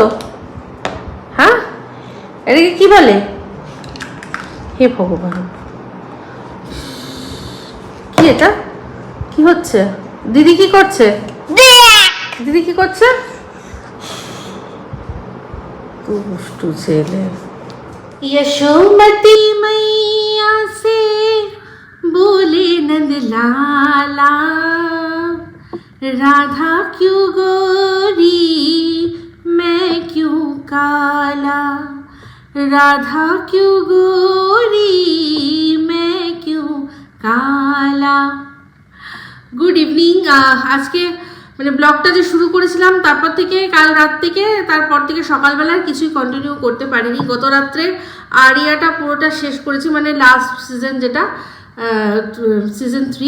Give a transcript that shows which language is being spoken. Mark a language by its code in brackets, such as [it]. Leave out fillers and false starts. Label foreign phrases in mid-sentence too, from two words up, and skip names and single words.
[bn] হ্যাঁ, এটাকে কি বলে? হে ভগবান, কি এটা? কি হচ্ছে? দিদি কি করছে? দিদি কি করছে? দুষ্টু ছেলে। [hi] यशोमती मैया से बोले नंद लाला, राधा क्यों गोरी मैं क्यों काला, राधा क्यों गोरी मैं क्यों काला। [en] good evening. [bn] আজকে মানে ব্লগটা যে শুরু করেছিলাম তারপর থেকে, কাল রাত থেকে, তারপর থেকে সকালবেলার কিছুই কন্টিনিউ করতে পারিনি। গত রাত্রে আরিয়াটা পুরোটা শেষ করেছি, মানে [en] last season, [bn] যেটা সিজন 3।